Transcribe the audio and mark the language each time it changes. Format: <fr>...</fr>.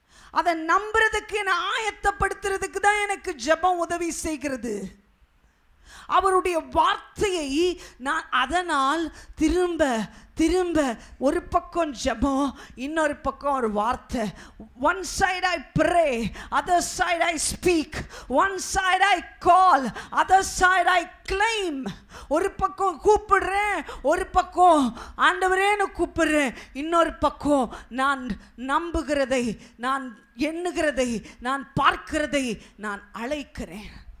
<ta>அதை நம்புறதுக்கு, என்னை ஆயத்தப்படுத்துறதுக்கு தான் எனக்கு ஜெபம் உதவி செய்கிறது. அவருடைய வார்த்தையை நான் அதனால் திரும்ப திரும்ப ஒரு பக்கம் ஜெபம், இன்னொரு பக்கம் ஒரு வார்த்தை.</ta> <en>One side I pray, other side I speak. One side I call, other side I claim.</en> <ta>ஒரு பக்கம் கூப்பிடுறேன், ஒரு பக்கம் ஆண்டவரேன்னு கூப்பிடுறேன், இன்னொரு பக்கம் நான் நம்புகிறதை, நான் எண்ணுகிறதை, நான் பார்க்கிறதை நான் அழைக்கிறேன்.</ta>